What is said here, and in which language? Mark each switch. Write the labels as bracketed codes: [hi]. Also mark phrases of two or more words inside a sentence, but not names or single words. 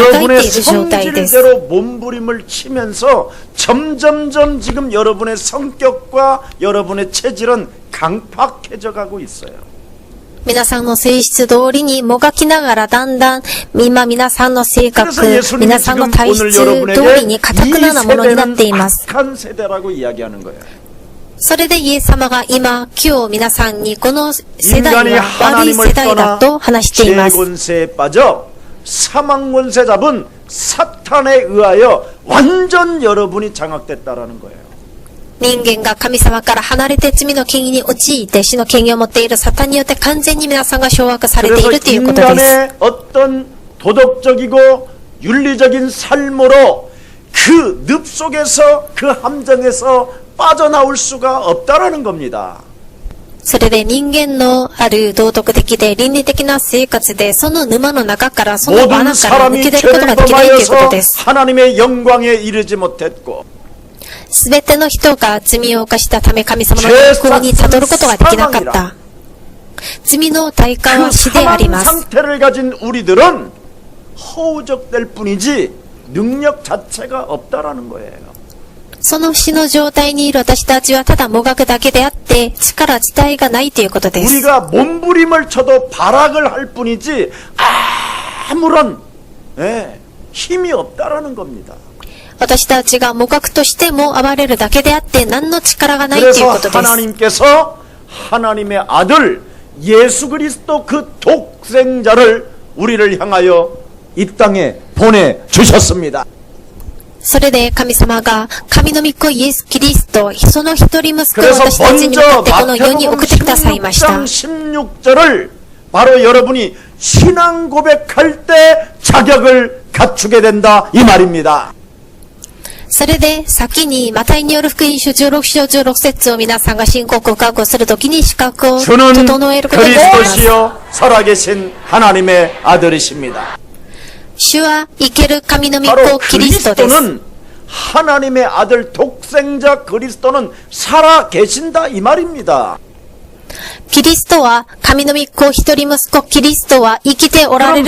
[ko] 여러분의 [ja] る状態です。 [ko] 성질대로 몸부림을 치면서 점점점 지금 여러분의 성격과 여러분의 체질은 강팍해져 가고 있어요. [ja] 皆さんの性質通りにもがきながらだんだん今皆さんの性格、 [ko] 그래서 예수님이 [ja] 皆さんの [ko] 지금 [ja] 体質 [ko] 오늘 [ja] 通 [ko] 여러분에게 [ja] りに堅 [ko] 이 [ja] くななものになってい [ko] 세대는 [ja] ます。 [ko] 악한 세대라고 이야기하는 거예요. [ja] それでイエス様が今皆さんにこの世代 [ko] 인간이 [ja] は悪い世 [ko] 하나님을 [ja] 代だ [ko] 떠나 [ja] と話しています。 [ko] 죄권세에 빠져 사망권세 잡은 사탄에 의하여 완전 여러분이 장악됐다라는 거예요. [ja] 人間が神様から離れて罪の権威に陥って死の権威を持っているサタンによって完全に皆さんが掌握されてい [ko] 그래서 [ja] るということです。 [ko] 인간의 어떤 도덕적이고 윤리적인 삶으로 그 늪 속에서 그 함정에서 빠져나올 수가 없다라는 겁니다. [ja] それで人間のある道徳的で倫理的な生活でその沼の中からその [ko] 모든 [ja] 罠から抜 [ko] 사람이 [ja] け出ること [ko] 죄를 [ja] ができないということ [ko] 범하여서 [ja] です。 [ko] 하나님의 영광에 이르지 못했고 [ja] すべての人が罪を犯したため神様の栄光にたどることができなかった。罪の対価 [ko] 그 [ja] は死であり [ko] 사망 [ja] ます。 [ko] 상태를 가진 우리들은 허우적될 뿐이지 능력 자체가 없다라는 거예요. [ja] その死の状態にいる私たちはただもがくだけであって力自体がないということです。 [ko] 우리가 몸부림을 쳐도 발악을 할 뿐이지 아무런 힘이 없다라는 겁니다. [ja] 私たちがもがくとしても暴れるだけであって何の力がないという [ko] 그래서 [ja] ことです。 [ko] 하나님께서 하나님의 아들 예수 그리스도 그 독생자를 우리를 향하여 이 땅에 보내주셨습니다. [ja] それで神様が神の御子イエス・キリスト、その一人息子を [ko] 그래서 [ja] 私たちに向かってこの世に [ko] 먼저 [ja] 送ってくださいました。 [ko] 마태복음 16절을 바로 여러분이 신앙 고백할 때 자격을 갖추게 된다 이 말입니다. [ja] それで先にマタイによる福音書16章16節を皆さんが信仰告白をするときに資格を [ko] 주는 [ja] 整えることになります。 [ko] 그리스도시요 살아계신 하나님의 아들이십니다. [ja] 主は生ける神の御 [ko] 바로 [ja] 子キリストです。 [ko] 그리스도는 하나님의 아들 독생자 그리스도는 살아계신다 이 말입니다. [ja] キリストは神の御子一人息子キリストは生きておられ